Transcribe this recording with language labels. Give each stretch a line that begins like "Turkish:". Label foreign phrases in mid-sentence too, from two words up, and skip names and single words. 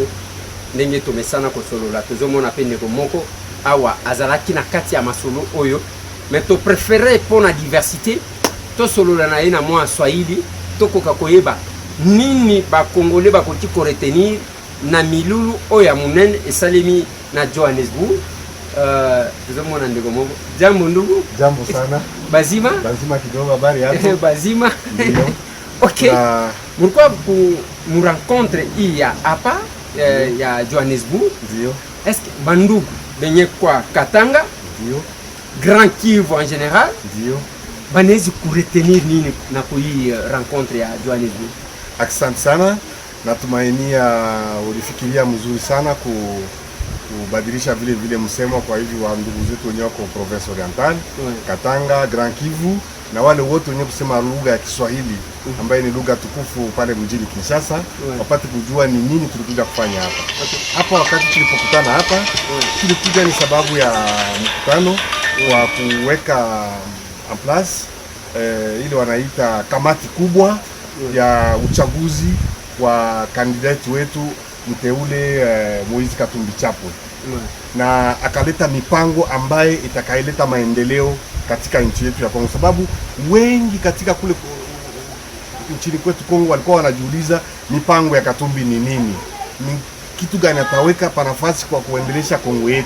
Lingala: ndenge tomesana kosolola tozomona pe ndeko moko awa azalaki na kati ya masolo oyo mais to préférer pona diversité to solola na ye na mwa Swahili tokoka koyeba nini ba Congolais bakoti ko retenir na milulu oyo ya munene esalemi na Johannesburg. Tuzomona ndeko moko.
Swahili: Jambo ndugu. Jambo sana. Bazima? Bazima kidogo habari yako? Bazima.
French: OK. Pourquoi nous rencontre il y a hapa ya Johannesburg?
Swahili: Ndio.
French: Est-ce que
Swahili: bandugu benye kwa Katanga? Ndio.
French: Grand Kivu en général?
Swahili: Ndio. Banezi kuretenir nini na kui rencontre ya Johannesburg? Asante sana. Natumainia ulifikiria mzuri sana kubadilisha vile vile msemo kwa hivi wa ndugu zetu wenyewe kwa province oriental, Katanga, Grand Kivu na wale wote wenyewe kusema lugha ya Kiswahili ambayo ni lugha tukufu pale mjini Kinshasa, wapate kujua ni nini tulikuja kufanya hapa. Hapa wakati tulipokutana hapa, tulikuja ni sababu ya mkutano wa kuweka
French: en place
Swahili: ile wanaita kamati kubwa ya uchaguzi wa kandidati wetu mteule Moise Katumbi Chapwe. Na akaleta mipango ambaye itakaileta maendeleo katika nchi yetu ya Kongo, sababu wengi katika kule nchini kwetu Kongo walikuwa wanajiuliza mipango ya Katumbi ni nini, ni kitu gani ataweka pa nafasi kwa kuendelesha Kongo yetu.